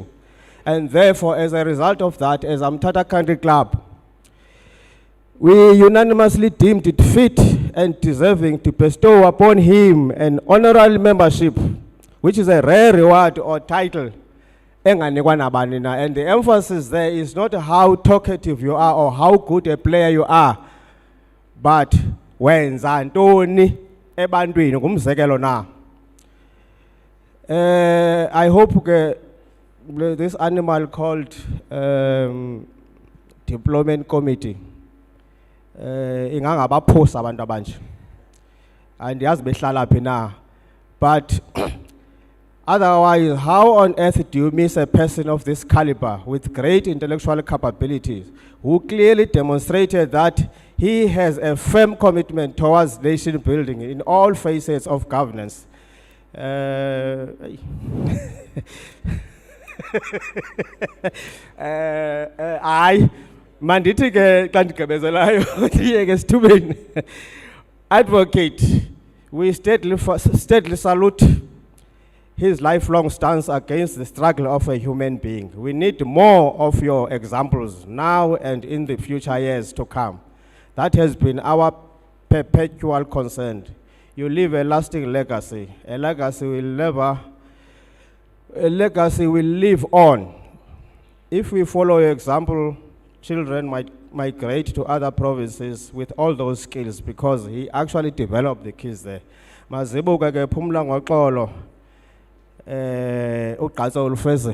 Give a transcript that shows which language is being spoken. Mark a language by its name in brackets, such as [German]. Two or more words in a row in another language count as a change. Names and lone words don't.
[English] And therefore, as a result of that, as MTHATHA Country Club, we unanimously deemed it fit and deserving to bestow upon him an honorary membership, which is a rare reward or title. And the emphasis there is not how talkative you are or how good a player you are, but when [Xhosa] Zantoni ebantwini ngumzekelo na. [English] I hope this animal called Deployment Committee [Xhosa] ingangabaphosa abantu abanje. Andiyazi behlala phi na. [English] But otherwise, how on earth do you miss a person of this caliber with great intellectual capabilities who clearly demonstrated that he has a firm commitment towards nation building in all phases of governance? [Xhosa] Mandithi ke xa ndigqibezelayo ndiyeke esithubeni. [English] Advocate, we steadily salute his lifelong stance against the struggle of a human being. We need more of your examples now and in the future years to come. That has been our perpetual concern. You leave a lasting legacy. A legacy will live on. If we follow your example, children might migrate to other provinces with all those skills because he actually developed the kids there. [Xhosa] Mazibuka ke phumla ngoxolo. Uqhatso ulufeze.